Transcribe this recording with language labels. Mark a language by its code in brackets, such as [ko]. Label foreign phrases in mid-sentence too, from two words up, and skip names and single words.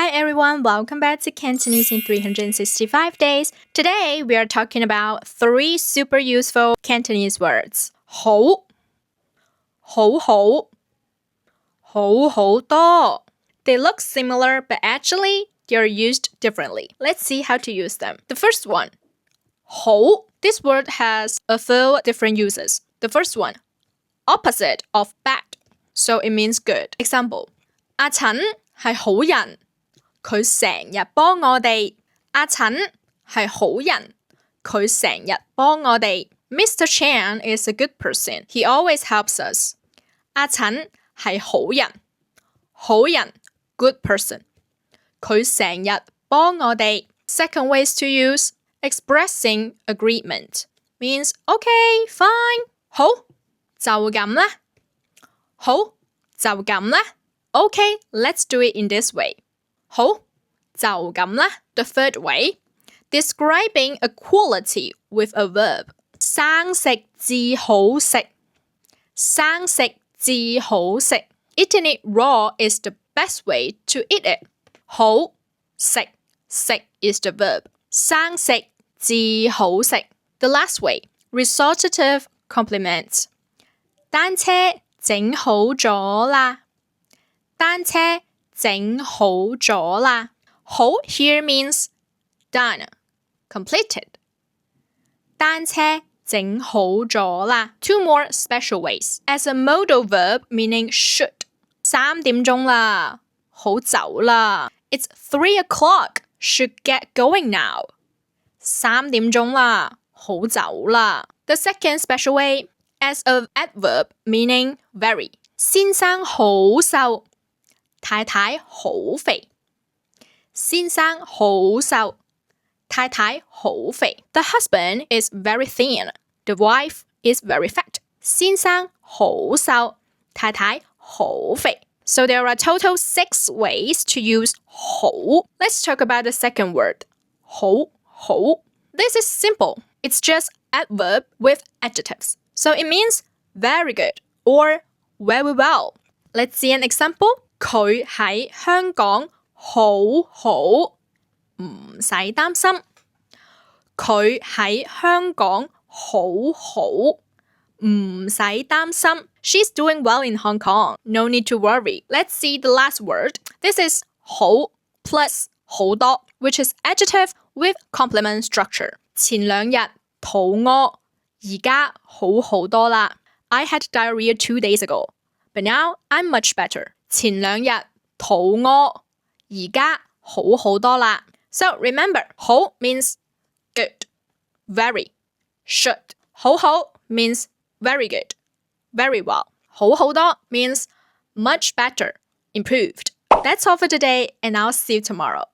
[en] everyone, welcome back to Cantonese in 365 days. Today we are talking about 3 super useful Cantonese words. [yue] 好,好好,好好多. [en] They look similar, but actually they're used differently. Let's see how to use them. The first one, 好. This word has a few different uses. The first one, opposite of bad, so it means good. Example, [yue] 阿陳係好人，佢成日幫我哋。阿陳係好人，佢成日幫我哋。Mr. [en] Chan is a good person. He always helps us. [yue] 阿陳係好人，好人 [en] good person. [yue] 佢成日幫我哋。 [en] Second ways to use expressing agreement means okay, fine. [yue] 好，就咁啦。好，就咁啦。 [en] Okay, let's do it in this way. [yue] 好，就咁啦。 [en] The third way, describing a quality with a verb. [yue] 生食至好食，生食至好食。 [en] Eating it raw is the best way to eat it. 好食，食 is the verb. [yue] 生食至好食。 [en] The last way, resultative complements. [yue] 單車整好咗啦。單車整好咗啦。 [en] 好 here means done, completed. [yue] 單車整好咗啦。 [en] Two more special ways. As a modal verb meaning should. [yue] 3 點鐘啦，好走啦。 [en] It's 3 o'clock, should get going now. [yue] 3 點鐘啦，好走啦。 [en] The second special way, as a adverb meaning very. [yue] 先生好瘦，太太好肥。先生好瘦，太太好肥。 [en] The husband is very thin. The wife is very fat. [yue] 先生好瘦，太太好肥。 [en] So there are total 6 ways to use 好. Let's talk about the second word. [yue] 好,好. [en] This is simple. It's just adverb with adjectives. So it means very good or very well. Let's see an example. [yue] 佢喺香港好好，唔使擔心。佢喺香港好好，唔使擔心。 [en] She's doing well in Hong Kong. No need to worry. Let's see the last word. This is 好 plus 好多, which is adjective with complement structure. [yue] 前2日肚餓，而家好好多啦。 [en] I had diarrhea 2 days ago, but now I'm much better. [yue] 前2日肚餓，而家好好多啦。 [en] So remember, 好 means good, very, should. 好好 means very good, very well. 好好多 means much better, improved. That's all for today, and I'll see you tomorrow.